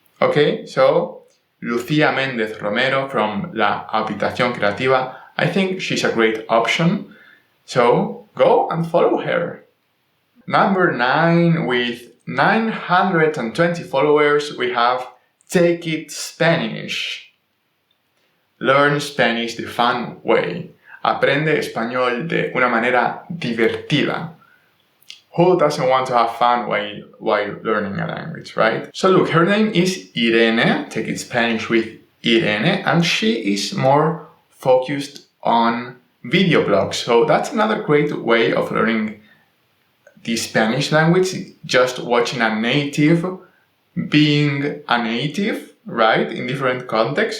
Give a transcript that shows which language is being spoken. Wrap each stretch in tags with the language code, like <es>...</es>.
<en>Okay, so Lucía Méndez Romero from La Habitación Creativa, I think she's a great option, so go and follow her. Number 9, with 920 followers, we have Take It Spanish. Learn Spanish the fun way.</en> <es>Aprende español de una manera divertida.</es> <en>Who doesn't want to have fun while learning a language, right? So look, her name is Irene, Take It Spanish with Irene, and she is more focused on video blogs. So that's another great way of learning the Spanish language, just watching a native, being a native, right, in different contexts.</en>